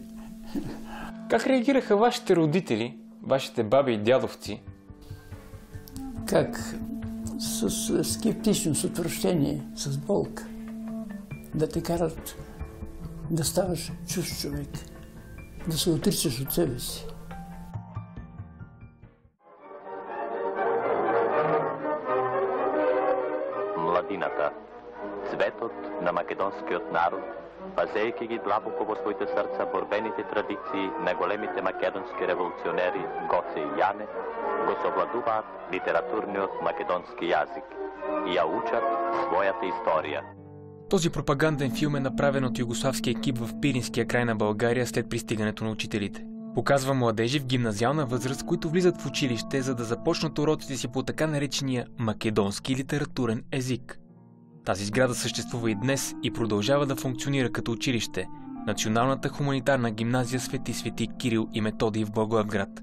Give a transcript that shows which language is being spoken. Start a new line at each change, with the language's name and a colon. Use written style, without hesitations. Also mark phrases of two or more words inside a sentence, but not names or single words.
Bulgarian: Как реагираха вашите родители, вашите баби и дядовци? Как? С скептично, с отвращение, с болка. Да те карат да ставаш чужд човек, да се отричаш от себе си.
Macedonian: Младината, цветот на македонскиот народ, пазејќи ги длабоко во своите срца борбените традиции на големите македонски револуционери Гоце и Јане, го совладуваат литературниот македонски јазик и ја учат својата историја.
Bulgarian: Този пропаганден филм е направен от югославски екип в Пиринския край на България след пристигането на учителите. Показва младежи в гимназиална възраст, които влизат в училище, за да започнат уроците си по така наречения македонски литературен език. Тази сграда съществува и днес и продължава да функционира като училище – Националната хуманитарна гимназия Свети Кирил и Методий в Благоевград.